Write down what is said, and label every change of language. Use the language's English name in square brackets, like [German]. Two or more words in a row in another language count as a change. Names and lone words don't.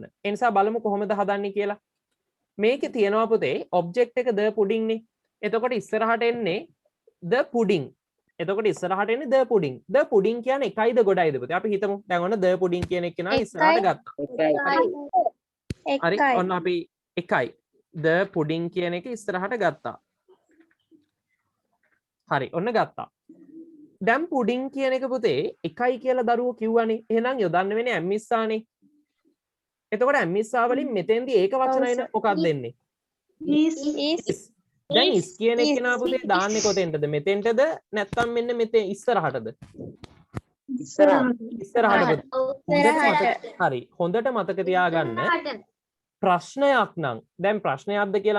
[Sinhala] ඒ නිසා බලමු කොහොමද හදන්නේ කියලා. මේකේ තියෙනවා පුතේ object එක [English] the pudding [Sinhala] නේ. එතකොට ඉස්සරහට එන්නේ [English] the pudding. [Sinhala] එතකොට ඉස්සරහට එන්නේ [English] the pudding. the pudding [Sinhala] කියන්නේ එකයිද ගොඩයිද පුතේ? අපි හිතමු. දැන් ඔන්න [English] the pudding [Sinhala] කියන එක නා ඉස්සරහට ගත්තා. හරි. ඔන්න අපි එකයි. [English] the pudding [Sinhala] කියන එක ඉස්සරහට ගත්තා. හරි. ඔන්න ගත්තා. දැන් පුඩින් කියන එක පුතේ එකයි කියලා දරුවෝ කිව්වනේ එහෙනම් යොදන්න වෙන්නේ ඇම්මිස්සානේ එතකොට ඇම්මිස්සා වලින් මෙතෙන්දී ඒක වචනයි නේ මොකක්ද දෙන්නේ is දැන් is කියන එක නා පුතේ දාන්නේ කොතෙන්ටද මෙතෙන්ටද නැත්නම් මෙන්න මෙතේ ඉස්සරහටද ඉස්සරහට හරි හොඳට මතක තියාගන්න ප්‍රශ්නයක් නම් දැන් ප්‍රශ්නයක්ද කියලා